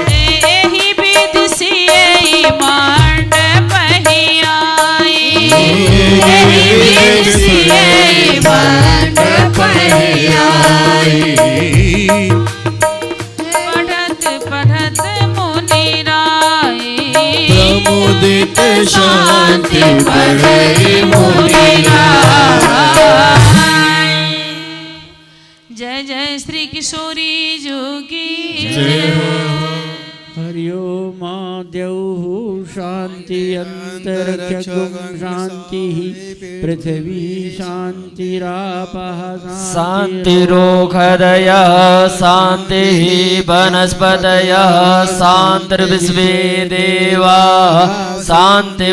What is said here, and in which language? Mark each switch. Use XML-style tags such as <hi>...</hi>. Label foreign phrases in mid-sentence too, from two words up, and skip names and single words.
<awa>एही विधि सिए मंडप ही आई। एही विधि सिए मंडप ही आई। पढ़त पढ़त मुनि राय। प्रमुदित शांति बढ़ई मुनि राय। जय जय श्री किशोरी जोगी। जय हो।</awa> <sa>हरिओम द्यौः शांति अंतरिक्षं शांति पृथ्वी शांतिरापः शान्तिरोषधयः शान्तिः वनस्पतयः शान्तिर्विश्वे देवाः शान्ति</sa>